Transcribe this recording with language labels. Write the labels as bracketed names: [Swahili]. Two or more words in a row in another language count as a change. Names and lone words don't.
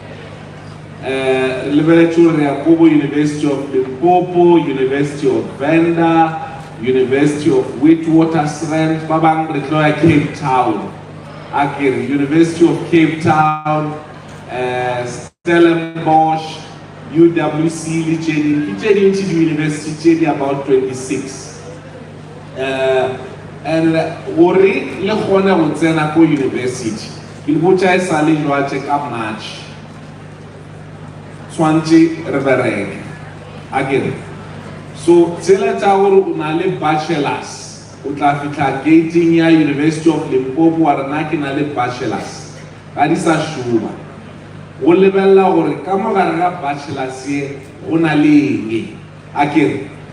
[Northern Sotho] re lebeletše gore re ya ko bo University of Limpopo, University of Venda, University of Witwatersrand, ba bang re tlo ya Cape Town a kere University of Cape Town, Stellenbosch, UWC le tše dingwe ke tše dintši di-university tše di about 26 and gore le kgone go tsena ko university ke le botša e sa le jwatše ka March tshwantše re bereke a kere. So tsela tša gore o na le bachelors o tla fitla gating ya University of Limpopo wa rena ke na le bachelors ga di sa šoma go lebelela gore ka mogare ga bachelors ye go na le eng a kere.